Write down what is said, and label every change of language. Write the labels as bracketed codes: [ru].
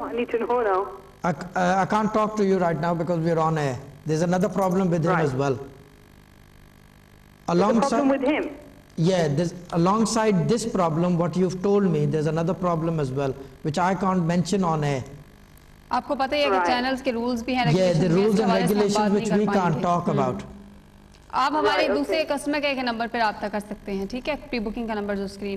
[en] I need to know now. I can't talk to you right now because we're on air. There's another problem with him as well. There's a problem with him? Yeah, alongside this problem, what you've told me, there's another problem as well, which I can't mention on air. [ur] آپ کو پتہ ہے کہ channels کے rules بھی ہیں. [en] Yeah, the rules and regulations which we can't talk about. [ur] آپ ہمارے دوسرے کسٹمر کیئر کے نمبر پہ رابطہ کر سکتے ہیں، ٹھیک ہے، پری بکنگ کا نمبر جو اسکرین